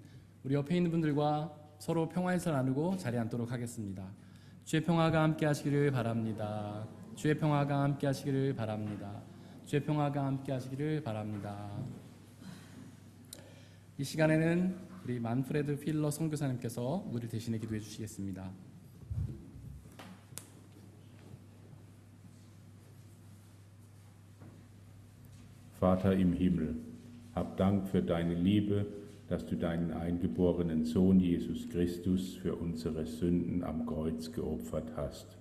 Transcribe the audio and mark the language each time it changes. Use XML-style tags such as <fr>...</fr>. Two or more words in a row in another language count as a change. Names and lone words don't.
<ko>우리 옆에 있는 분들과 서로 평화 인사 나누고 자리에 앉도록 하겠습니다. 주의 평화가 함께 하시기를 바랍니다. 주의 평화가 함께 하시기를 바랍니다. 주의 평화가 함께 하시기를 바랍니다. 이 시간에는 우리 만프레드 필러 선교사님께서 우리를 대신해 기도해 주시겠습니다.</ko> <de>Vater im Himmel, hab Dank für deine Liebe, dass du deinen eingeborenen Sohn Jesus Christus für unsere Sünden am Kreuz geopfert hast.</de>